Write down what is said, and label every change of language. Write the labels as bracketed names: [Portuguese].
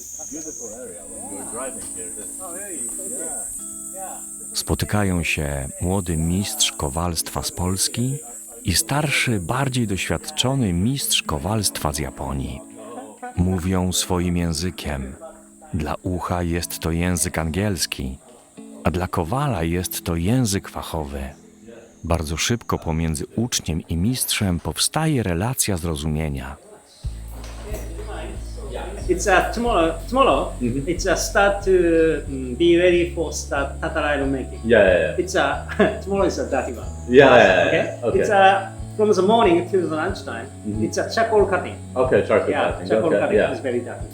[English] Beautiful area when we were driving here. Oh, really? Yeah. Yeah. [Polish] Spotykają się młody mistrz kowalstwa z Polski i starszy, bardziej doświadczony mistrz kowalstwa z Japonii. Mówią swoim językiem. Dla ucha jest to język angielski, a dla kowala jest to język fachowy. Bardzo szybko pomiędzy uczniem i mistrzem powstaje relacja zrozumienia. [English] It's tomorrow. It's start to be ready for start tatara iron making. Yeah. It's tomorrow is a dirty one. Yeah. Okay. It's from the morning till the lunchtime. It's a charcoal cutting. Okay, charcoal Yeah, cutting. charcoal Okay, cutting yeah. is very dirty.